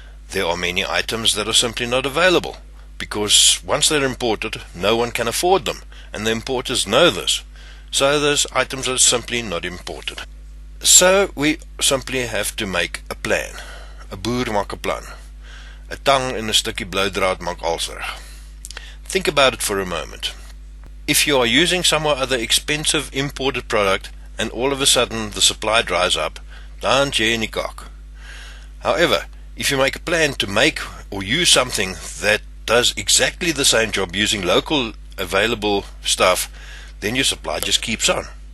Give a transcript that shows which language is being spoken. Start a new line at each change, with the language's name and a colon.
English: There are many items that are simply not available, because once they're imported, no one can afford them, and the importers know this. So those items are simply not imported. So we simply have to make a plan.
Afrikaans: 'n boer maak 'n plan. 'n tang en 'n stukkie blou draad maak alsreg.
English: Think about it for a moment. If you are using some or other expensive imported product and all of a sudden the supply dries up,
Afrikaans: dan jy in die kak.
English: However, if you make a plan to make or use something that does exactly the same job using local available stuff, then your supply just keeps on.